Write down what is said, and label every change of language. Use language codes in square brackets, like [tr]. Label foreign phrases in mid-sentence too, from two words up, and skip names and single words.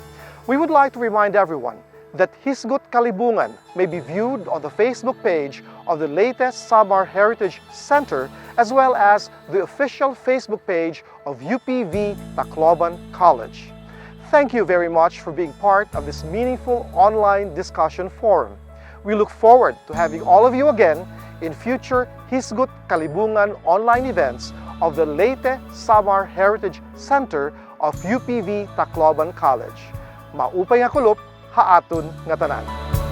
[en] We would like to remind everyone that Hisgut Kalibungan may be viewed on the Facebook page of the Leyte-Samar Heritage Center, as well as the official Facebook page of UPV Tacloban College. Thank you very much for being part of this meaningful online discussion forum. We look forward to having all of you again in future Hisgut Kalibungan online events of the Leyte-Samar Heritage Center of UPV Tacloban College. [war] Maupay nga kulop, haaton nga tanan.